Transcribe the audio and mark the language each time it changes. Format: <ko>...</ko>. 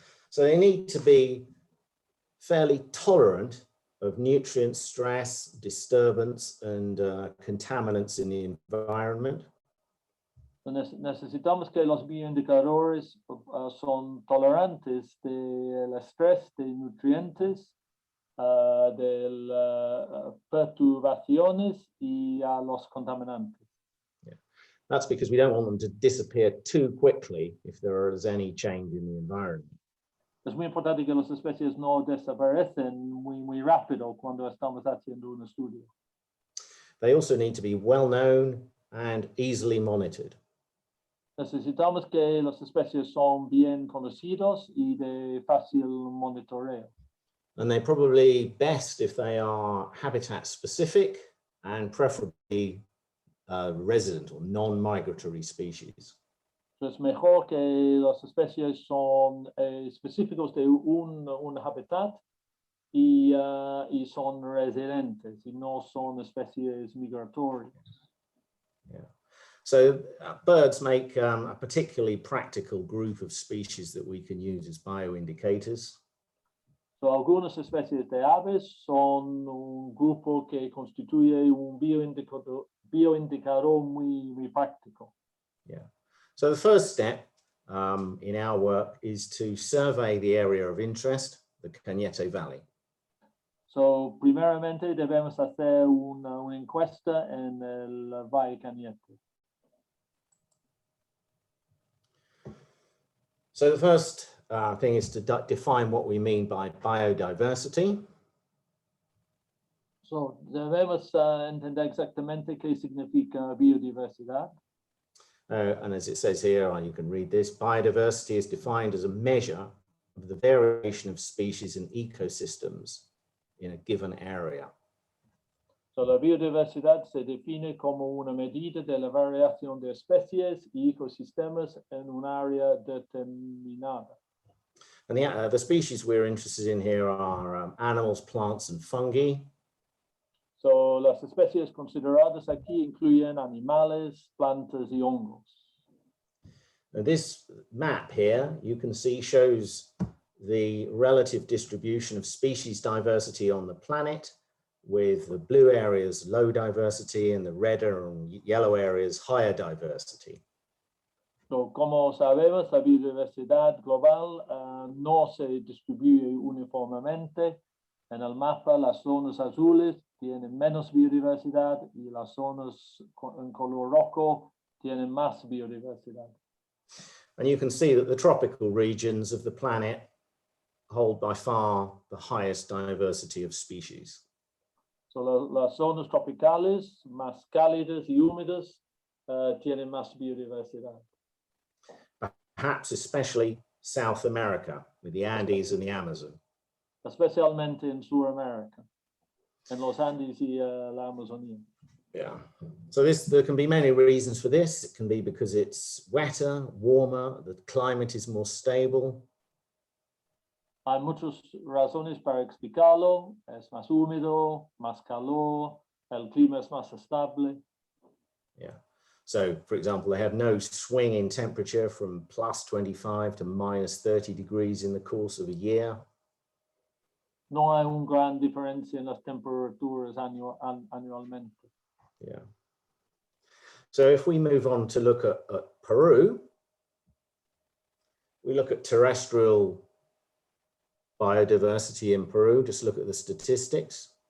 <en>So they need to be fairly tolerant of nutrient stress, disturbance, and contaminants in the environment.</en> <es>Necesitamos que los bioindicadores son tolerantes del estrés, de nutrientes, de perturbaciones y a los contaminantes.</es> <en>Yeah. That's because we don't want them to disappear too quickly if there is any change in the environment.</en> <es>Es muy importante que las especies no desaparecen muy rápido cuando estamos haciendo un estudio.</es> <en>They also need to be well known and easily monitored.</en> <es>Necesitamos que las especies son bien conocidos y de fácil monitoreo.</es> <en>And they're probably best if they are habitat specific and preferably resident or non-migratory species.</en> <es>Es mejor que las especies son específicos de un hábitat y son residentes y no son especies migratorias.</es> <en>Yeah. So birds make a particularly practical group of species that we can use as bioindicators.</en> <es>So, algunas especies de aves son un grupo que constituye un bioindicador muy práctico.</es> <en>Yeah. So the first step in our work is to survey the area of interest, the Cañete Valley.</en> <es>So, primeramente debemos hacer una encuesta en el Valle Cañete.</es> <en>So the first thing is to define what we mean by biodiversity.</en> <es>So, debemos entender exactamente qué significa biodiversidad.</es> <en>And as it says here, you can read this, biodiversity is defined as a measure of the variation of species and ecosystems in a given area.</en> <es>So, la biodiversidad se define como una medida de la variación de especies y ecosistemas en un área determinada.</es> <en>And the species we're interested in here are animals, plants, and fungi.</en> <es>So, las especies consideradas aquí incluyen animales, plantas y hongos.</es> <en>Now this map here, you can see, shows the relative distribution of species diversity on the planet, with the blue areas low diversity and the redder and yellow areas higher diversity.</en> <es>So, como sabemos, la biodiversidad global no se distribuye uniformemente. En el mapa, las zonas azules tienen menos biodiversidad y las zonas en color rojo tienen más biodiversidad.</es> <en>And you can see that the tropical regions of the planet hold by far the highest diversity of species.</en> <es>So las zonas tropicales, más cálidas y húmedas, tienen más biodiversidad.</es> <en>Perhaps especially South America, with the Andes and the Amazon.</en> <es>Especialmente en Sudamérica, en los Andes y la Amazonía.</es> <en>Yeah, so there can be many reasons for this. It can be because it's wetter, warmer, the climate is more stable.</en> <es>Hay muchas razones para explicarlo. Es más húmedo, más calor, el clima es más estable.</es> <en>Yeah, so for example, they have no swing in temperature from plus 25 to minus 30 degrees in the course of a year.</en> <es>No hay una gran diferencia en las temperaturas anualmente.</es> <en>Yeah. So if we move on to look at Peru, we look at terrestrial biodiversity in Peru, just look at the statistics.</en>